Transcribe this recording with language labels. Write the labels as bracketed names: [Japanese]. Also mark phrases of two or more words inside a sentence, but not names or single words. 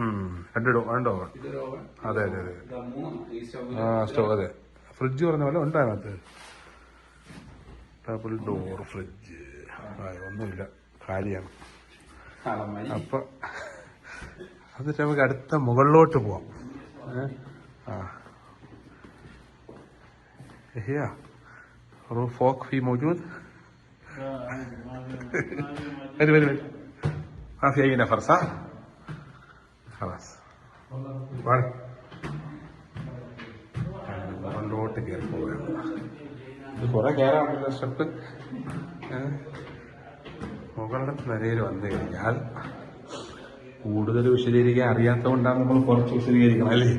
[Malayalam] അതെ. സ്റ്റോ, അതെ. ഫ്രിഡ്ജ് പറഞ്ഞ പോലെ ഉണ്ട് അതിനകത്ത്. [English] double door fridge. [Malayalam] ഒന്നുമില്ല, കാര്യമാണ്. അപ്പൊ എന്നിട്ട് നമുക്ക് അടുത്ത മുകളിലോട്ട് പോവാം. [Arabic] فوق في موجود. وين ما في أي نفر صح؟ [Malayalam] خلاص മുകളിലോട്ട് കയറി പോവുകയാണ്. ഇത് കുറെ കയറാണല്ലോ സ്റ്റെപ്പ്. മുകളുടെ നിലയിൽ വന്നു കഴിഞ്ഞാൽ കൂടുതൽ വിശദീകരിക്കാൻ അറിയാത്തതുകൊണ്ടാണ് നമ്മൾ കുറച്ച് വിശദീകരിക്കണം അല്ലേ.